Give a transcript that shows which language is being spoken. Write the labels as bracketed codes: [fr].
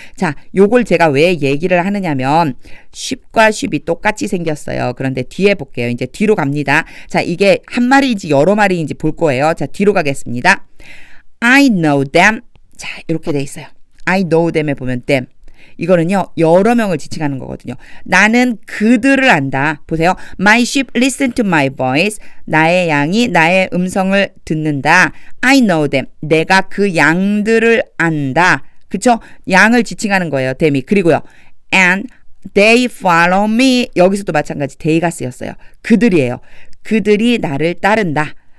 [ko] 자, 요걸 제가 왜 얘기를 하느냐면 쉽과 쉽이 똑같이 생겼어요. 그런데 뒤에 볼게요. 이제 뒤로 갑니다. 자, 이게 한 마리인지 여러 마리인지 볼 거예요. 자, 뒤로 가겠습니다. [en] I know them. [ko] 자, 이렇게 돼 있어요. I know them에 보면 them. 이거는요, 여러 명을 지칭하는 거거든요. 나는 그들을 안다. 보세요. [en] My sheep listen to my voice. [ko] 나의 양이 나의 음성을 듣는다. [en] I know them. [ko] 내가 그 양들을 안다. 그쵸? 양을 지칭하는 거예요. them이. 그리고요. [en] And they follow me. [ko] 여기서도 마찬가지 they가 쓰였어요. 그들이에요. 그들이 나를 따른다.